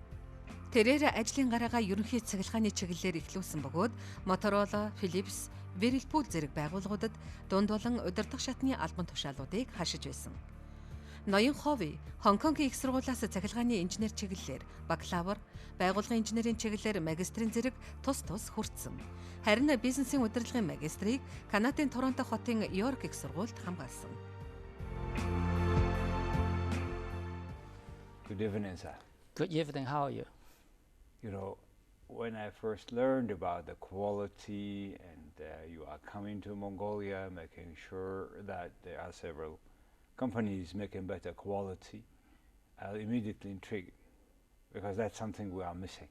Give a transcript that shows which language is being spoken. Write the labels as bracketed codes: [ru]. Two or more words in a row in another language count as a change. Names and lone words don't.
[mn] Тэрээр ажлын гараагаа ерөнхий цахилгааны чиглэлээр эхлүүлсэн бөгөөд Motorola, Philips, Whirlpool зэрэг байгууллагуудад дунд болон удирдах шатны албан тушаалуудыг хашиж байсан. Ноён Ховий Конгийн их сургуулиас цахилгааны инженер чиглэлээр бакалавр, байгууллагын инженерийн чиглэлээр магистрийн зэрэг тус хүртсэн. Харин бизнесийн удирдлагын магистрийг Канадын Торонто хотын Йорк их сургуульд хамгаалсан. [en] Good evening, sir. Good evening. How are you? You know, when I first learned about the quality and you are coming to Mongolia, making sure that there are several companies making better quality, I was immediately intrigued because that's something we are missing.